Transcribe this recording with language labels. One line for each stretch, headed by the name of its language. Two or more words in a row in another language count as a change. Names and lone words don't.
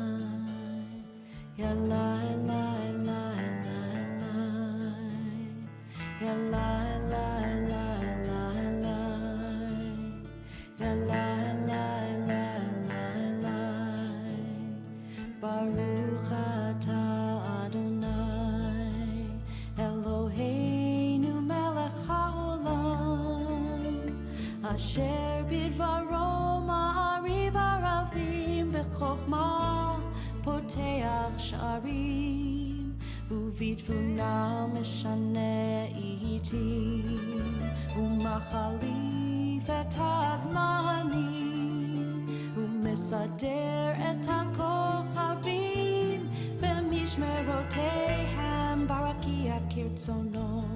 Hebrew: ya la la la la la, ya la la la la la, ya la la la la la. ברוך אתה אדוני אלוהינו מלך העולם אשר בדברו בחוכמה פותח שערים ובתבונה משנה עיתים ומחליף את הזמנים ומסדר את הכוכבים במשמרותיהם ברקיע כרצונו